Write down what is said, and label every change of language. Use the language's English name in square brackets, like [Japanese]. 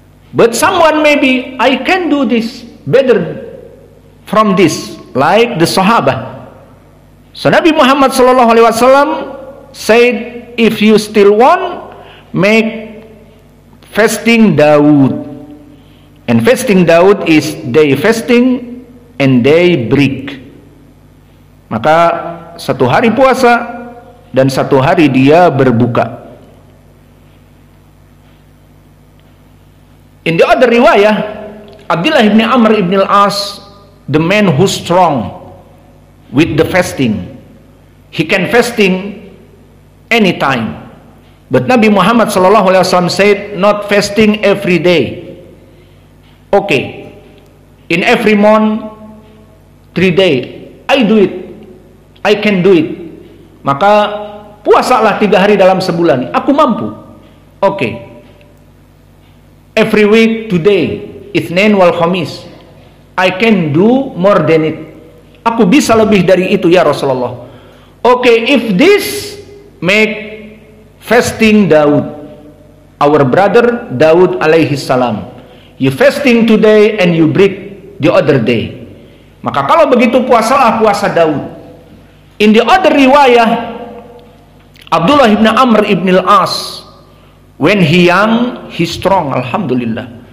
[English] But someone maybe, I can do this better from this, like the Sahaba. So Nabi Muhammad SAW said, if you still want, make fasting Daud. And fasting Daud is day fasting and day break. [Indonesian] Maka satu hari puasa dan satu hari dia berbuka. [English] In the other riwayah, Abdullah ibn Amr ibn al-As, the man who's strong with the fasting, he can fasting anytime. But Nabi Muhammad SAW said, not fasting every day. Okay, in every month, 3 days, I do it, I can do it. [Indonesian] Maka puasalah 3 hari dalam sebulan, aku mampu. [English] Okay, every week, today, [Arabic] Itsnain wal Khamis, [English] I can do more than it. [Indonesian] Aku bisa lebih dari itu ya Rasulullah. [English] Okay, if this make fasting Daud, our brother Daud alaihi salam, you fasting today and you break the other day. [Indonesian] Maka kalau begitu puasalah puasa Daud. [English] In the other riwayah, Abdullah ibn Amr ibn al-As, when he young, he strong, alhamdulillah.